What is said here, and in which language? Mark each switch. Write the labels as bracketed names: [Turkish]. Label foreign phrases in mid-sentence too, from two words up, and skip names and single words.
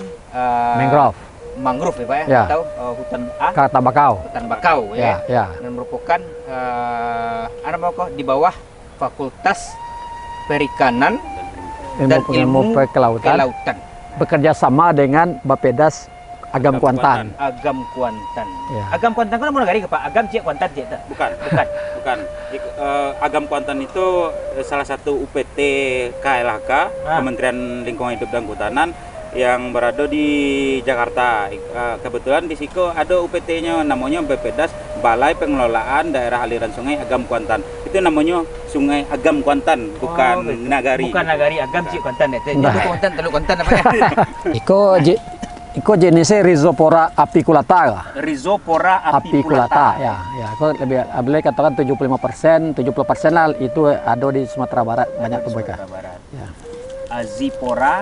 [Indonesian] Mangrove. mangrove ya Pak ya, Ya. atau hutan Kata bakau. hutan bakau ya. Ya. Dan merupakan di bawah Fakultas Perikanan dan Ilmu Kelautan. Bekerja sama dengan Bapedas Agam Kuantan. Agam Kuantan. Ya. Agam Kuantan kan mau negara ke Pak? Agam Cik Kuantan Cik tak? Bukan, Bukan. bukan. Agam Kuantan itu salah satu UPT KLHK, Kementerian Lingkungan Hidup dan Kehutanan yang berada di Jakarta. Kebetulan di situ ada UPT-nya namanya BPDAS, Balai Pengelolaan Daerah Aliran Sungai Agam Kuantan. Itu namanya Sungai Agam Kuantan, bukan Nagari. Bukan Nagari, Agam Cik Kuantan ya. Nah. Itu Kuantan, Teluk Kuantan apa ya? [Minangkabau] Iko jenisnya Rhizopora apiculata lah. [Indonesian] Rhizopora Apiculata ya. Iko lebih boleh katakan 75%, 70% lah itu ada di Sumatera Barat banyak tumbuh ikan. Ya. Azipora